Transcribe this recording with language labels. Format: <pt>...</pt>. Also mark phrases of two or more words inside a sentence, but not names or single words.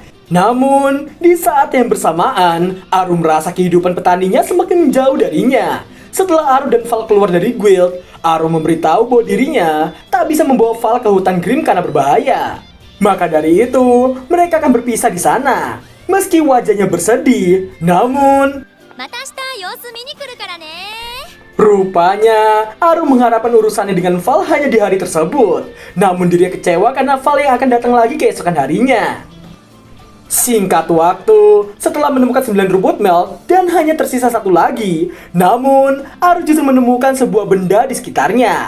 <id>Namun, di saat yang bersamaan, Aru merasa kehidupan petaninya semakin jauh darinya. Setelah Aru dan Val keluar dari guild, Aru memberitahu bahwa dirinya tak bisa membawa Val ke hutan Grim karena berbahaya. Maka dari itu, mereka akan berpisah di sana. Meski wajahnya bersedih, namun</id> <ja>また明日様子見に来るからね。</ja> <id>rupanya Aru mengharapkan urusannya dengan Val hanya di hari tersebut. Namun dirinya kecewa karena Val yang akan datang lagi keesokan harinya. Singkat waktu, setelah menemukan 9 robot melt dan hanya tersisa satu lagi, namun Aru justru menemukan sebuah benda di sekitarnya.</id>